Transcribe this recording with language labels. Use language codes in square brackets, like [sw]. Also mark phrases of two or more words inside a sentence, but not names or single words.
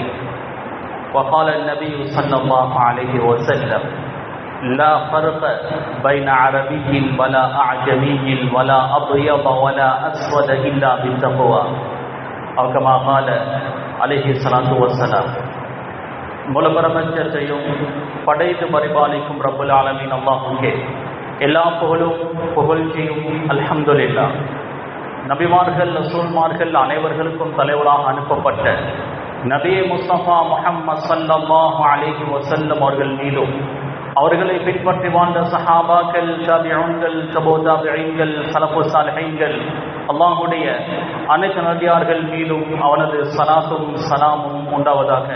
[ar] وقال النبي صلى الله عليه وسلم: لا فرق بين عربي ولا أعجمي ولا أبيض ولا أسود إلا بالتقوى. أو كما قال عليه الصلاة والسلام. [ta] முழு பிரபஞ்சத்தையும் படைத்து பரிபாலிக்கும் [ar] رب العالمين [ta] அல்லாஹ்வுக்கே எல்லா புகழ்ச்சியும் அல்ஹம்துலில்லாஹ். நபிமார்கள் ரசூல்மார்கள் அனைவர்களுக்கும் தலைவராக அனுப்பப்பட்ட நபியே முஸ்தபா முஹம்மது [ar] صلى الله عليه وسلم [ta] அவர்கள் மீதும் அவர்களை பின்பற்றி வாழ்ந்த சஹாபாக்கள், தாபிஊன்கள், தபூ தாபிஈன்கள், ஸலஃபு ஸாலிஹீன்கள், அல்லாஹ்வுடைய அனைத்து நபியார்கள் மீதும் அவனது ஸலாத்தும் ஸலாமும் உண்டாவதாக.